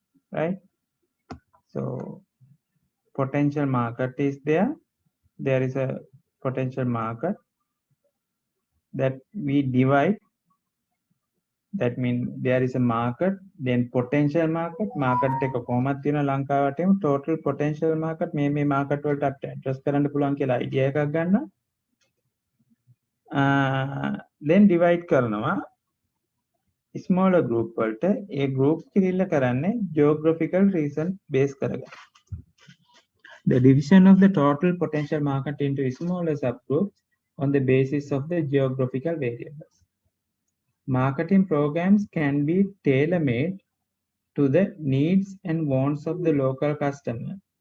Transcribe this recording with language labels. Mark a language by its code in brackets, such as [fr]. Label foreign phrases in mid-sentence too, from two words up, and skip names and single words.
[en] right? So potential market is there. There is a potential market that we divide. That means there is a market, then potential market. [si] Market එක කොහොමද තියෙන ලංකාවට [en] total potential market [si] මේ market වලට අපිට address කරන්න පුළුවන් කියලා idea එකක් ගන්න. Then divide කරනවා [en] smaller group [si] වලට. ඒ group කිරිල්ල කරන්නේ [en] geographical reason base [si] කරගෙන. [en] The division of the total potential market into smaller subgroups on the basis of the geographical variables. Marketing programs can be tailor-made to the needs and wants of the local customer.